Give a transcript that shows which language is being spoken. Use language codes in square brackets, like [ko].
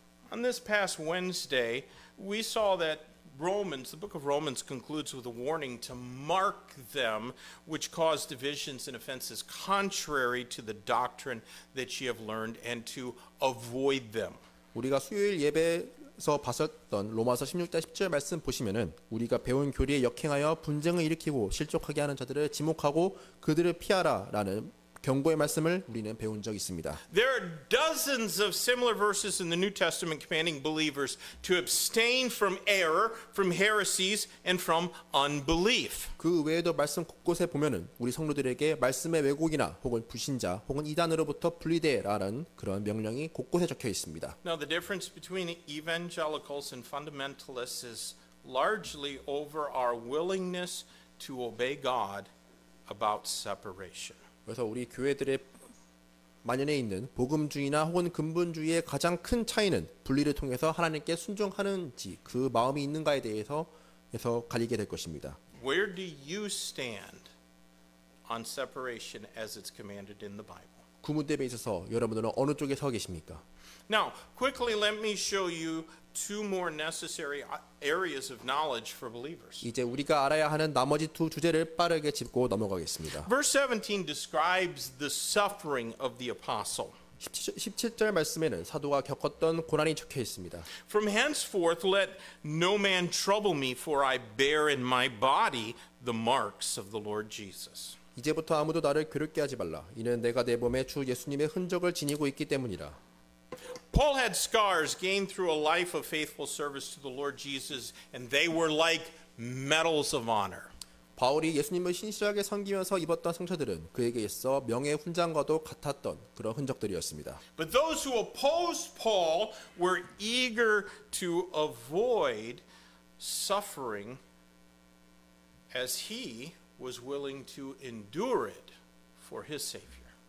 [en] On this past Wednesday, we saw that the book of Romans concludes with a warning to mark them which cause divisions and offenses contrary to the doctrine that ye have learned and to avoid them. [ko] 우리가 수요일 예배에서 봤었던 로마서 16장 10절 말씀 보시면은 우리가 배운 교리에 역행하여 분쟁을 일으키고 실족하게 하는 자들을 지목하고 그들을 피하라라는 경고의 말씀을 우리는 배운 적이 있습니다. [en] There are dozens of similar verses in the New Testament commanding believers to abstain from error, from heresies, and from unbelief. [ko] 그 외에도 말씀 곳곳에 보면은 우리 성도들에게 말씀의 왜곡이나 혹은 불신자 혹은 이단으로부터 분리되라는 그런 명령이 곳곳에 적혀 있습니다. [en] Now, the difference between evangelicals and fundamentalists is largely over our willingness to obey God about separation. [ko] 그래서 우리 교회들의 만연해 있는 복음주의나 혹은 근본주의의 가장 큰 차이는 분리를 통해서 하나님께 순종하는지 그 마음이 있는가에 대해서 갈리게 될 것입니다. [en] Where do you stand on separation as it's commanded in the Bible? [ko] 구문대에 있어서 여러분들은 어느 쪽에 서 계십니까? [en] Now, quickly let me show you two more necessary areas of knowledge for believers. [ko] 이제 우리가 알아야 하는 나머지 두 주제를 빠르게 짚고 넘어가겠습니다. [en] Verse 17 describes the suffering of the apostle. [ko] 17절 말씀에는 사도가 겪었던 고난이 적혀 있습니다. [en] From henceforth let no man trouble me, for I bear in my body the marks of the Lord Jesus. [ko] 이제부터 아무도 나를 괴롭게 하지 말라. 이는 내가 내 몸에 주 예수님의 흔적을 지니고 있기 때문이라. [en] Paul had scars gained through a life of faithful service to the Lord Jesus, and they were like medals of honor. [ko] 바울이 예수님을 신실하게 섬기면서 입었던 상처들은 그에게 있어 명예 훈장과도 같았던 그런 흔적들이었습니다. [en] But those who opposed Paul were eager to avoid suffering as he was willing to endure it for his Savior.